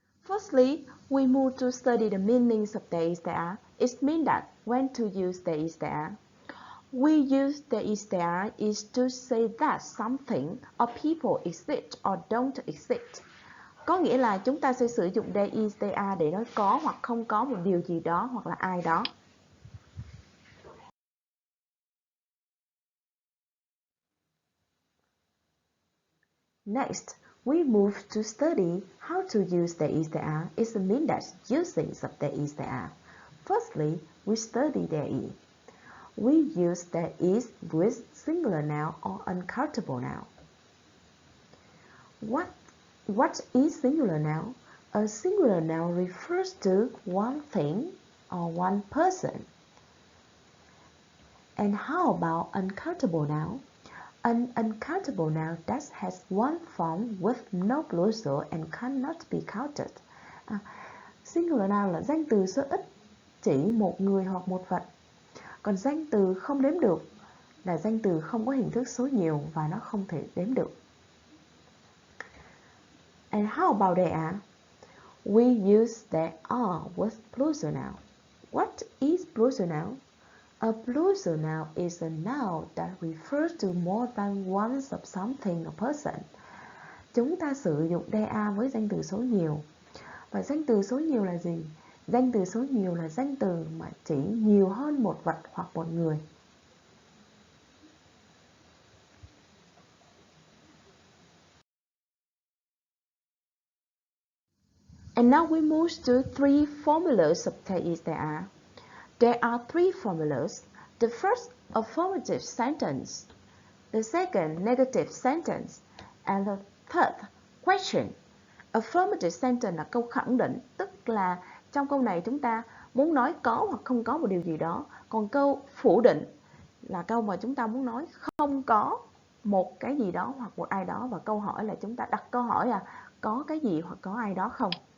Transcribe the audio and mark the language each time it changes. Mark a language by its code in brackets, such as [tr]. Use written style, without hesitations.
[en] Firstly, we move to study the meanings of there is, there are. It means that when to use there is, there are. We use there is, there are is to say that something or people exist or don't exist. [vi] Có nghĩa là chúng ta sẽ sử dụng [en] there is, there are [vi] để nói có hoặc không có một điều gì đó hoặc là ai đó. [en] Next, we move to study how to use there is, there are. It means that using of there is, there are. Firstly, we study there is. We use there is with singular noun or uncountable noun. What is singular noun? A singular noun refers to one thing or one person. And how about uncountable noun? An uncountable noun that has one form with no plural and cannot be counted. [vi] Singular noun là danh từ số ít, chỉ một người hoặc một vật. Còn danh từ không đếm được là danh từ không có hình thức số nhiều và nó không thể đếm được. [en] And how about there are? We use there are with plural noun. What is plural noun? A plural noun is a noun that refers to more than one of something or person. [vi] Chúng ta sử dụng [en] there are [vi] với danh từ số nhiều. Và danh từ số nhiều là gì? Danh từ số nhiều là danh từ mà chỉ nhiều hơn một vật hoặc một người. [en] And now we move to three formulas of there is, there are. There are three formulas. The first, affirmative sentence. The second, negative sentence. And the third, question. [vi] Affirmative sentence là câu khẳng định, tức là trong câu này chúng ta muốn nói có hoặc không có một điều gì đó. Còn câu phủ định là câu mà chúng ta muốn nói không có một cái gì đó hoặc một ai đó. Và câu hỏi là chúng ta đặt câu hỏi là có cái gì hoặc có ai đó không.